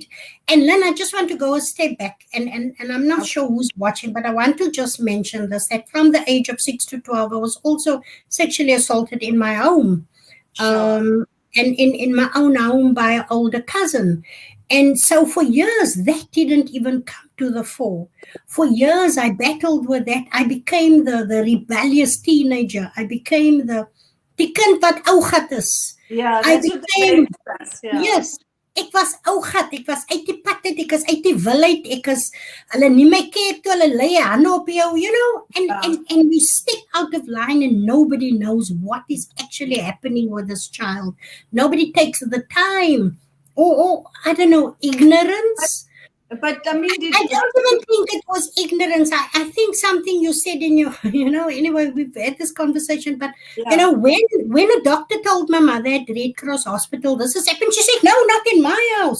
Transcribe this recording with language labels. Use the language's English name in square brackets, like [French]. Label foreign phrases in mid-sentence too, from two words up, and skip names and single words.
[English] And Lynn, I just want to go a step back, and I'm not sure who's watching, but I want to just mention this, that from the age of 6 to 12, I was also sexually assaulted in my home. And in my own home by an older cousin. And so for years, that didn't even come to the fore. For years, I battled with that. I became the rebellious teenager. I became the kind [Afrikaans] wat ou gat is. [English] Yeah, I that's became, what the yes, [Afrikaans] ek was ou gat. Ek was uit die pad uit. Ek is uit die wil uit. Ek is, hulle nie my care toe, hulle lei hande op jou, [English] and we step out of line, and nobody knows what is actually happening with this child. Nobody takes the time, or I don't know, ignorance. But I mean, I don't even think it was ignorance. I think something you said in your, anyway, we've had this conversation, but when a doctor told my mother at Red Cross Hospital, this has happened, she said, no, not in my house.